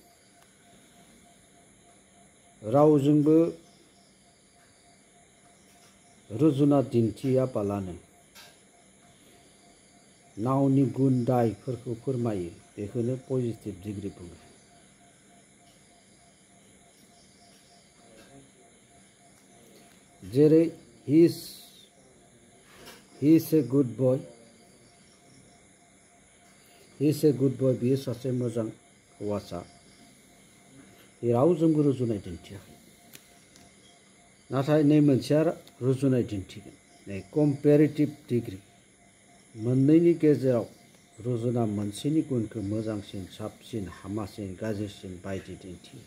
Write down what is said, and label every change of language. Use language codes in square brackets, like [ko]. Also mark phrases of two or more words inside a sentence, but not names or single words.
[brx] रावजोंबो रुजुना दिन्थियाबालानो नावनि गुन दायफोरखौ फोरमायो। बेखौनो [en] positive degree [brx] बुङो। [en] जेरै he is a good boy। he is a good boy [brx] बियो सासे मोजां हौवासा। बे रावजोंबो रुजुनाय दिन्थियाखै। नाथाय नै मोनसेया रुजुनाय दिन्थिगोन। नै [en] comparative degree. [brx] मोननैनि गेजेराव रुजुना मोनसेनि गुनखौ मोजांसिन साबसिन हामासिन गाज्रिसिन बायदि दिन्थियो।